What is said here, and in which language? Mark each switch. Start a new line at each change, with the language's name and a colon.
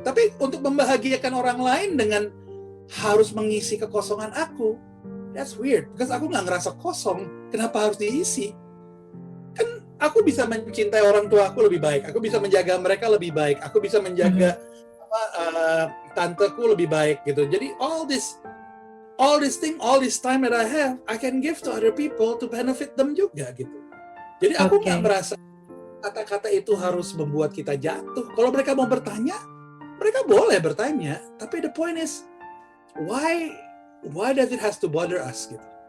Indonesian: Tapi untuk membahagiakan orang lain dengan harus mengisi kekosongan aku,
English: that's weird, because
Indonesian: aku nggak ngerasa kosong. Kenapa harus diisi? Kan aku bisa mencintai orang tua aku lebih baik, aku bisa menjaga mereka lebih baik, aku bisa menjaga tanteku lebih baik gitu. Jadi
English: all this time that I have, I can give to other people to benefit them
Indonesian: juga gitu. Jadi aku nggak merasa kata-kata itu harus membuat kita jatuh. Kalau mereka mau bertanya, mereka boleh bertanya. Tapi
English: the point is, why does it has to bother us
Indonesian: gitu?